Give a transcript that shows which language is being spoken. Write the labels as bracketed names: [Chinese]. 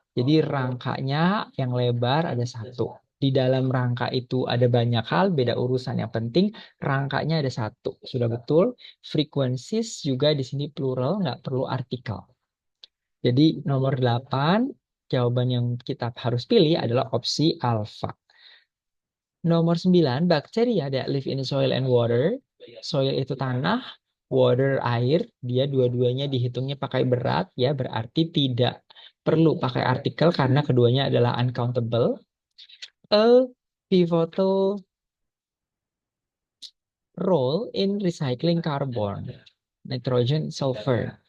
[Indonesian] Jadi rangkanya yang lebar ada satu. Di dalam rangka itu ada banyak hal, beda urusan. Yang penting rangkanya ada satu. Sudah betul. Frequencies juga di sini plural, nggak perlu artikel. Jadi nomor 8, jawaban yang kita harus pilih adalah opsi alfa. Nomor 9, [English] bakteria that live in soil and water. [Indonesian] Soil itu tanah, water air. Dia dua-duanya dihitungnya pakai berat ya, berarti tidak perlu pakai artikel karena keduanya adalah uncountable. [English] A pivotal role in recycling carbon, nitrogen, sulfur.